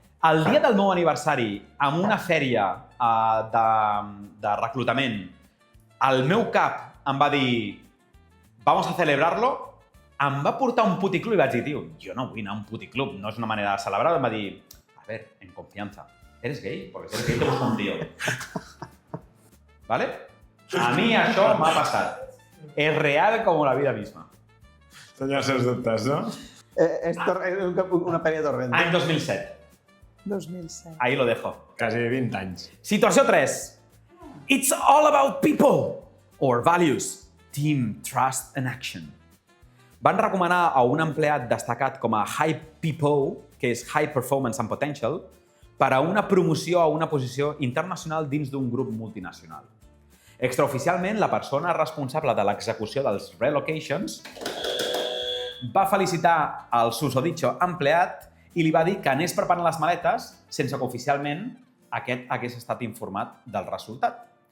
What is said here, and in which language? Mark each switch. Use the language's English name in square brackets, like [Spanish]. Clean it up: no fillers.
[Catalan] El dia del meu aniversari, amb una fèria de reclutament, el meu cap em va dir [Spanish] «Vamos a celebrarlo». [Catalan] Em va portar a un puticlub i vaig dir «Tio, jo no vull anar a un puticlub, no és una manera de celebrar». Em va dir [Spanish] «A ver, en confianza, ¿eres gay? Porque si eres gay te busco un tío». [Catalan] ¿Vale? A mi això m'ha passat. És real com [Spanish] la vida misma. [Catalan] Tenia els seus dubtes, no? És una pel·li de Torrent. Any 2007. 2007. [Spanish] Ahí lo dejo. [Catalan] Quasi 20 anys. Situació 3. [English] It's all about people or values. Team, trust and action. [Catalan] Van recomanar a un empleat destacat com a High PPO, que és [English] High Performance and Potential, [Catalan] per a una promoció a una posició internacional dins d'un grup multinacional. Extraoficialment, la persona responsable de l'execució dels relocations va felicitar el susodicho empleat i li va dir que anés preparant les maletes sense que oficialment aquest hagués estat informat del resultat.